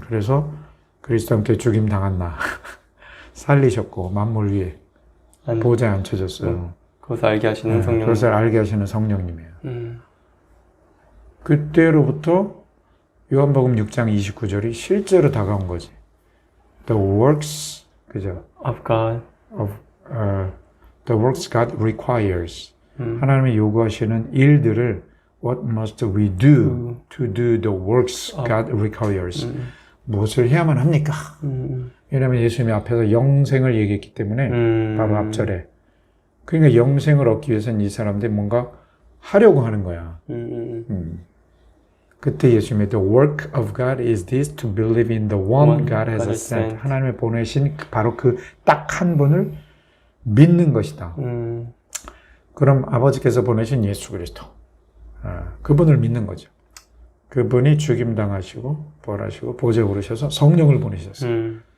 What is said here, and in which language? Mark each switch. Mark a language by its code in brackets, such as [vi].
[ko] 그래서 그리스도 함께 죽임 당한 나 살리셨고 만물 위에 보좌에 앉혀졌어요. 그것을 알게 하시는 성령. 그것을 알게 하시는 성령님이에요. 그때로부터 요한복음 6장 29절이 실제로 다가온 거지. [en] The works, [ko] 그죠? [en] Of God. The works God requires. [ko] 하나님이 요구하시는 일들을 [en] What must we do to do the works God requires? [ko] 무엇을 해야만 합니까? 왜냐하면 예수님이 앞에서 영생을 얘기했기 때문에 바로 앞절에. 그러니까 영생을 얻기 위해서는 이 사람들이 뭔가 하려고 하는 거야. 그때 예수님의 [en] The work of God is this to believe in the one God has sent. [ko] 하나님의 보내신 바로 그 딱 한 분을 믿는 것이다. 그럼 아버지께서 보내신 예수 그리스도. 그분을 믿는 거죠. 그분이 죽임당하시고 부활하시고 보좌에 오르셔서 성령을 보내셨어요.